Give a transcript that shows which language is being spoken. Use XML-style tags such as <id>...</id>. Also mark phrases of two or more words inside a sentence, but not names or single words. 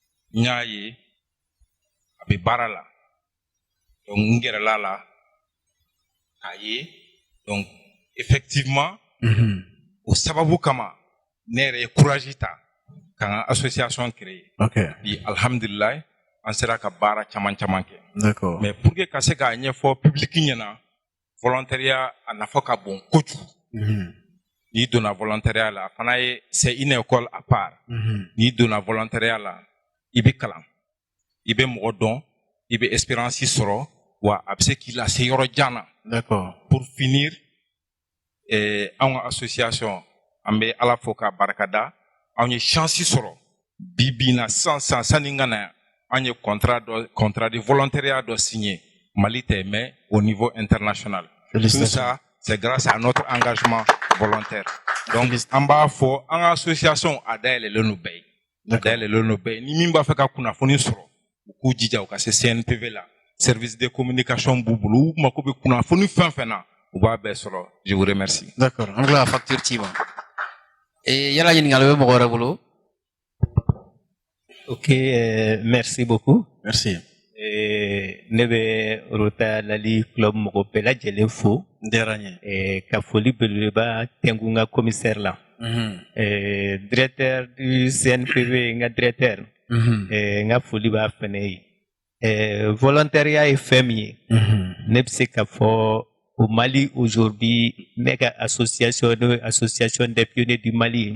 <bm>ɲ'a ye a bɛ baara la donc n gɛrɛla la k'a ye</bm> <fr>donc effectivement</fr> <bm>o sababu kama ne yɛrɛ ye courage ta ka n ka</bm> <fr>association créer</fr> <bm>bi alhamdulilayi an sera ka baara caman caman kɛ</bm> <fr>D'accord. mais pour que</fr> <bm>ka se k'a ɲɛfɔ public ɲɛna volontariat a nafa ka bon kojugu n'i donna volontariat la a fana ye</bm> <fr>c'est une école à part</fr> <bm>n'i donna volontariat la i bɛ kalan i bɛ mɔgɔ dɔn i bɛ expérience sɔrɔ wa a bɛ se k'i lase yɔrɔ jan na.</bm> <fr>D'accord. Pour finir</fr> <bm>an ka association an bɛ ala fo k'a barikada an ye chance sɔrɔ bi bi in na sisan sanni n ka na yan an ye</bm> <fr>contrat de volontariat</fr> <bm>dɔ signé Mali tɛ</bm> <fr>mais au niveau international. Tout ça c'est grâce à notre engagement volontaire.</fr> <bm>Donc an b'a fɔ an ka association a dayɛlɛlen no bɛɛ ye. A dayɛlɛlen no bɛɛ ye. Ni min b'a fɛ ka kunnafoni sɔrɔ u k'u jija u ka se CNPV la</bm> <fr>service de communication</fr> <bm>b'u bolo u mako bɛ kunnafoni fɛn fɛn na u b'a bɛɛ sɔrɔ.</bm> <fr>Je vous remercie. D'accord.</fr> <bm>An bila facture ci ma. Yala ɲininkali bɛ mɔgɔ wɛrɛ bolo?</bm> <fr>Ok, merci beaucoup. Merci.</fr> <bm>Ne bɛ Rota Lali Club mɔgɔ bɛɛ lajɛlen fo. N diyara n ye. Ka foli belebeleba tɛnku n ka commissaire la.</bm> <fr>Directeur du CNPV</fr> <bm>n ka directeur. N ka foli b'a fɛnɛ ye. Volontariat ye fɛn min ye. Ne bɛ se k'a fɔ</bm> <fr>au Mali aujourd'hui</fr> <bm>ne ka association n'o ye</bm> <fr>association des pionniers du Mali.</fr>